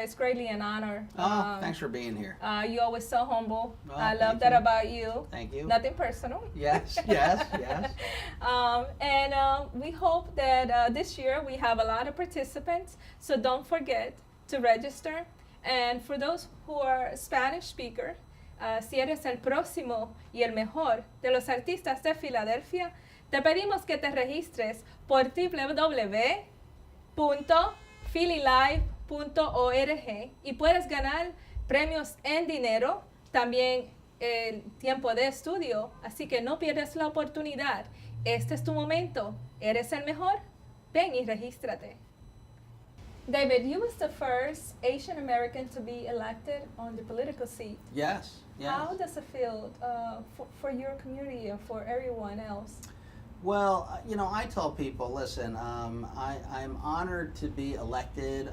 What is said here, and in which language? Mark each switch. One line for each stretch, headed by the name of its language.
English: It's greatly an honor. Thanks for being here. You're always so humble. Oh, I love that about you. Thank you. Nothing personal. Yes, yes, yes. And we hope that this year we have a lot of participants, so don't forget to register. And for those who are Spanish speaker,
Spanish: si eres el próximo y el mejor de los artistas de Filadelfia, te pedimos que te registres por www.phillylive.org y puedes ganar premios en dinero, también el tiempo de estudio, así que no pierdas la oportunidad. Este es tu momento. ¿Eres el mejor? Ven y regístrate.
English: David, you was the first Asian American to be elected on the political seat. Yes, yes. How does it feel for your community and for everyone else? Well, I tell people, listen, I'm honored to be elected.